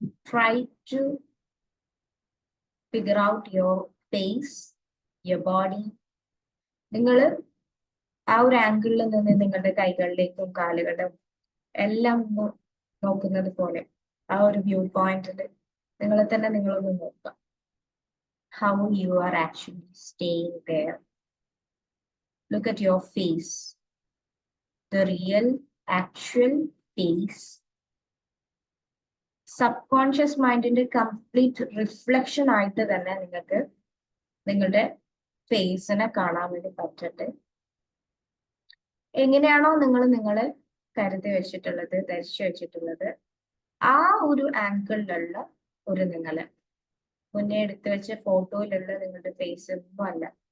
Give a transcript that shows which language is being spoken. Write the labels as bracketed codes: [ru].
[en] Try to figure out your face, your body. [ml] നിങ്ങൾ ആ ഒരു ആംഗിളിൽ നിന്ന് നിങ്ങളുടെ കൈകളിലേക്കും കാലുകളുടെ എല്ലാം ഒന്ന് നോക്കുന്നത് പോലെ ആ ഒരു വ്യൂ പോയിന്റിൽ നിങ്ങളെ തന്നെ നിങ്ങളൊന്ന് നോക്കാം. [en] How you are actually staying there. Look at your face, the real, actual face. [ml] Subconscious മൈൻഡിന്റെ complete reflection ആയിട്ട് തന്നെ നിങ്ങൾക്ക് നിങ്ങളുടെ ഫേസിനെ കാണാൻ വേണ്ടി പറ്റട്ടെ. എങ്ങനെയാണോ നിങ്ങൾ നിങ്ങളെ കരുതി വെച്ചിട്ടുള്ളത്, ധരിച്ചു വെച്ചിട്ടുള്ളത്, ആ ഒരു ആംഗിളിലുള്ള ഒരു നിങ്ങള്, മുന്നേ എടുത്തു വെച്ച ഫോട്ടോയിലുള്ള നിങ്ങളുടെ ഫേസ് ഒന്നും അല്ല.